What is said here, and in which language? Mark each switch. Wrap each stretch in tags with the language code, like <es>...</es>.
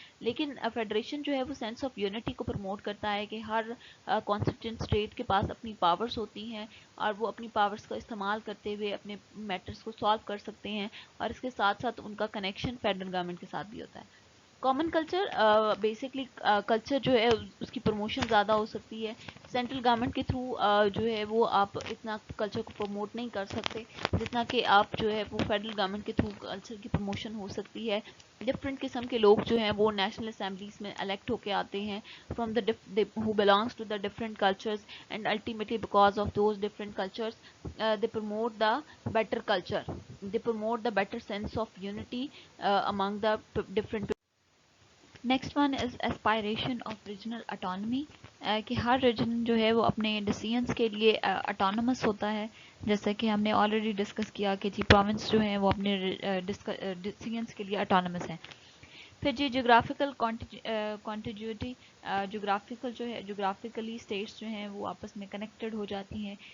<ur>لیکن فیڈریشن جو ہے وہ سینس آف یونٹی کو پروموٹ کرتا ہے کہ ہر کانسٹیٹیوٹ اسٹیٹ کے پاس اپنی پاورز ہوتی ہیں، اور وہ اپنی پاورز کا استعمال کرتے ہوئے اپنے میٹرز کو سالو کر سکتے ہیں، اور اس کے ساتھ ساتھ ان کا کنیکشن فیڈرل گورنمنٹ کے ساتھ بھی ہوتا ہے. کامن کلچر بیسکلی کلچر جو ہے اس کی پروموشن زیادہ ہو سکتی ہے. سینٹرل گورنمنٹ کے تھرو جو ہے وہ آپ اتنا کلچر کو پروموٹ نہیں کر سکتے جتنا کہ آپ جو ہے وہ فیڈرل گورنمنٹ کے تھرو کلچر کی پروموشن ہو سکتی ہے. ڈفرینٹ قسم کے لوگ جو ہیں وہ نیشنل اسمبلیز میں الیکٹ ہو کے آتے ہیں from the</ur> <en>who belongs to the different cultures, and ultimately because of those different cultures they promote the better culture, they promote the better sense of unity among the different.</en> <ur>Next one is اسپائریشن of regional autonomy, کہ ہر region جو ہے وہ اپنے decisions کے لیے autonomous ہوتا ہے. جیسا کہ ہم نے آلریڈی ڈسکس کیا کہ جی پروونس جو ہیں وہ اپنے ڈیسیجنس کے لیے اٹانومس ہیں. پھر جی جغرافیکل کانٹیجیوٹی، جغرافیکل جو ہے جغرافیکلی اسٹیٹس جو ہیں وہ آپس میں کنیکٹڈ ہو جاتی ہیں.</ur>